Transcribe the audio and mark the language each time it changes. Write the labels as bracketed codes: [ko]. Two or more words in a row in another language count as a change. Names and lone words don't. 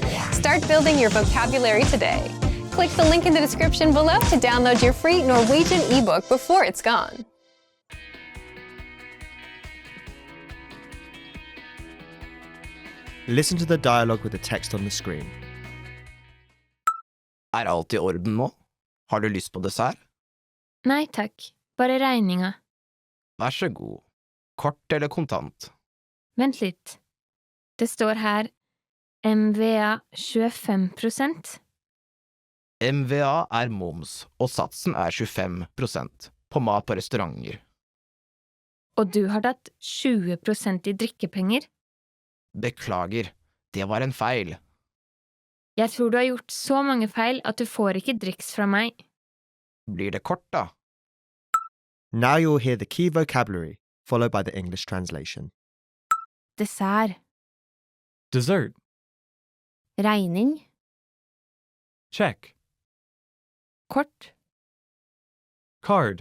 [en] Start building your vocabulary today. Click the link in the description below to download your free Norwegian ebook before it's gone. Listen to the dialogue with the text on the screen. [no] Alt I orden nå? Har du lyst på dessert? Nei takk, bare regninga. Vær så god. Kort eller kontant? Vent litt. Det står her MVA 25%. MVA moms, og satsen 25% på mat på restauranter. Og du har tatt 20% I drikkepenger. Beklager, det var en feil. Jeg tror du har gjort så mange feil at du får ikke driks fra meg. Blir det kort da? [en] Now you'll hear the key vocabulary, followed by the English translation. [no] Dessert. [en] Dessert. [no] Regning. [en] Check. [no] Kort. [en] Card.